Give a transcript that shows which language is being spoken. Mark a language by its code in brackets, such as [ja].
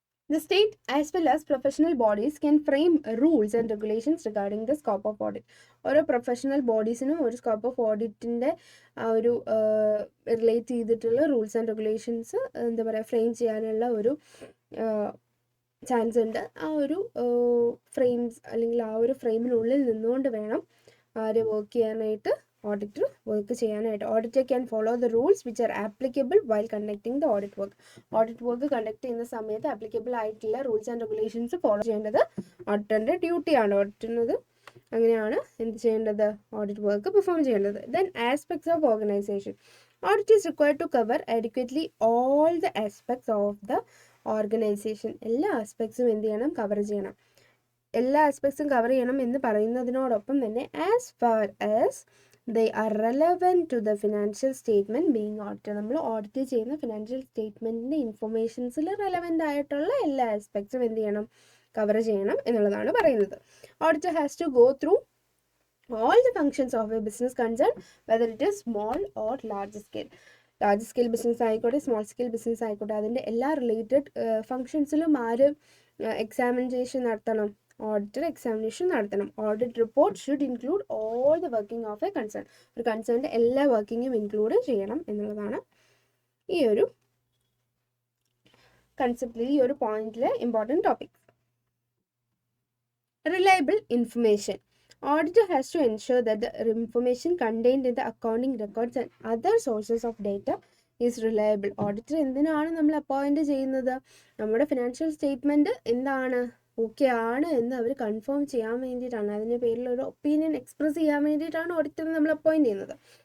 [en] The state as well as professional bodies can frame rules and regulations regarding the scope of audit. [ml] ഓരോ professional ബോഡീസിനും ഒരു scope of ഓഡിറ്റിൻ്റെ ഒരു relate ചെയ്തിട്ടുള്ള rules and regulations എന്താ പറയുക frame ചെയ്യാനുള്ള ഒരു chance ഉണ്ട്. ആ ഒരു ഫ്രെയിംസ് അല്ലെങ്കിൽ ആ ഒരു ഫ്രെയിമിനുള്ളിൽ നിന്നുകൊണ്ട് വേണം ആര് വർക്ക് ചെയ്യാനായിട്ട്, ഓഡിറ്റർ വർക്ക് ചെയ്യാനായിട്ട്. [en] Auditor can follow the rules which are applicable while conducting the audit work. [ml] Audit work conduct ചെയ്യുന്ന സമയത്ത് ആപ്ലിക്കബിൾ ആയിട്ടുള്ള റൂൾസ് ആൻഡ് റെഗുലേഷൻസ് ഫോളോ ചെയ്യേണ്ടത് ഓഡിറ്ററിൻ്റെ ഡ്യൂട്ടിയാണ്. ഓഡിറ്ററിനത് അങ്ങനെയാണ് എന്ത് ചെയ്യേണ്ടത്, ഓഡിറ്റ് വർക്ക് പെർഫോം ചെയ്യേണ്ടത്. [en] Then aspects of organization. Audit is required to cover adequately all the aspects of the organization. [ml] എല്ലാ ആസ്പെക്ട്സും എന്ത് ചെയ്യണം, കവർ ചെയ്യണം. എല്ലാ ആസ്പെക്ട്സും കവർ ചെയ്യണം എന്ന് പറയുന്നതിനോടൊപ്പം തന്നെ [en] As far as they are relevant to the financial statement being audited. [ml] നമ്മൾ ഓഡിറ്റ് ചെയ്യുന്ന ഫിനാൻഷ്യൽ സ്റ്റേറ്റ്മെൻറ്റിൻ്റെ ഇൻഫർമേഷൻസിൽ റെലവൻ്റ് ആയിട്ടുള്ള എല്ലാ ആസ്പെക്ട്സും എന്ത് ചെയ്യണം, കവർ ചെയ്യണം എന്നുള്ളതാണ് പറയുന്നത്. [en] Auditor has to go through all the functions of a business concern, whether it is small or large scale. [ml] Large scale business ആയിക്കോട്ടെ, സ്മോൾ സ്കെയിൽ ബിസിനസ് ആയിക്കോട്ടെ, അതിൻ്റെ എല്ലാ റിലേറ്റഡ് ഫങ്ഷൻസിലും ആര് എക്സാമിനേഷൻ നടത്തണം, ഓഡിറ്റർ എക്സാമിനേഷൻ നടത്തണം. [en] Audit report should include all the working of a concern. [ml] ഒരു കൺസേണിൻ്റെ എല്ലാ വർക്കിങ്ങും include ചെയ്യണം എന്നുള്ളതാണ് ഈ ഒരു കൺസെപ്റ്റിൽ, ഈ ഒരു പോയിന്റിലെ important topic. [en] Reliable information. Auditor has to ensure that the information contained in the accounting records and other sources of data is reliable. [ml] Auditor എന്തിനാണ് നമ്മൾ അപ്പോയിൻറ്റ് ചെയ്യുന്നത്? നമ്മുടെ ഫിനാൻഷ്യൽ സ്റ്റേറ്റ്മെൻറ്റ് എന്താണ്, ഓക്കെ ആണ് എന്ന് അവർ കൺഫേം ചെയ്യാൻ വേണ്ടിയിട്ടാണ്, അതിൻ്റെ പേരിൽ ഒരു ഒപ്പീനിയൻ എക്സ്പ്രസ് ചെയ്യാൻ വേണ്ടിയിട്ടാണ് ഓഡിറ്ററിനെ നമ്മൾ അപ്പോയിൻറ്റ് ചെയ്യുന്നത്.